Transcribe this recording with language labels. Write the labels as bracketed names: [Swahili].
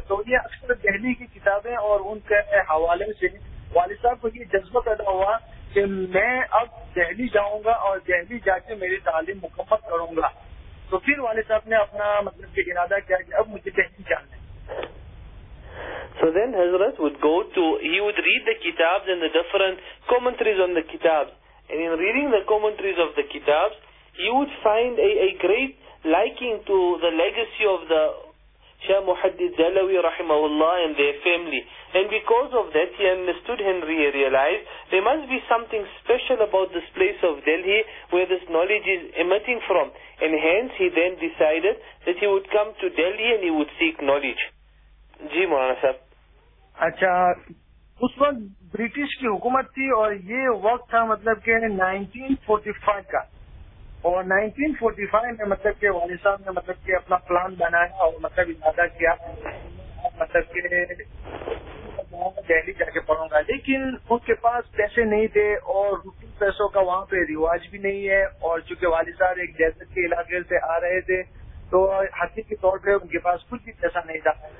[Hindi] तो ये अक्सर दिल्ली की किताबें और उनके हवाले से वालिद साहब को ये जज्बा पैदा हुआ कि मैं अब दिल्ली जाऊंगा और दिल्ली जाके मेरी तालीम मुकम्मल करूंगा। तो फिर वालिद साहब ने अपना मतलब के इरादा किया कि अब मुझे दिल्ली जाना है। [English] So then Hazrat would go to, he would read the kitabs and the different commentaries on the kitabs. And in reading the commentaries of the kitabs, he would find a great liking to the legacy of the Shah Muhaddith Jalawi rahimahullah and their family. And because of that, he understood and realized there must be something special about this place of Delhi where this knowledge is emitting from. And hence he then decided that he would come to Delhi and he would seek knowledge. [Hindi] जी मौलाना साहब। अच्छा, उस वक्त British की हुकूमत थी और ये वक्त था मतलब के 1945 का, और 1945 में मतलब के वालिद साहब ने मतलब के अपना प्लान बनाया और मतलब इरादा किया मतलब के दिल्ली जाके पढ़ूंगा, लेकिन उनके पास पैसे नहीं थे और रुपये पैसों का वहाँ पे रिवाज भी नहीं है, और चूंकि वालिद साहब एक डेजर्ट के इलाके से आ रहे थे तो हकीकत के तौर पर उनके पास कुछ भी पैसा नहीं था।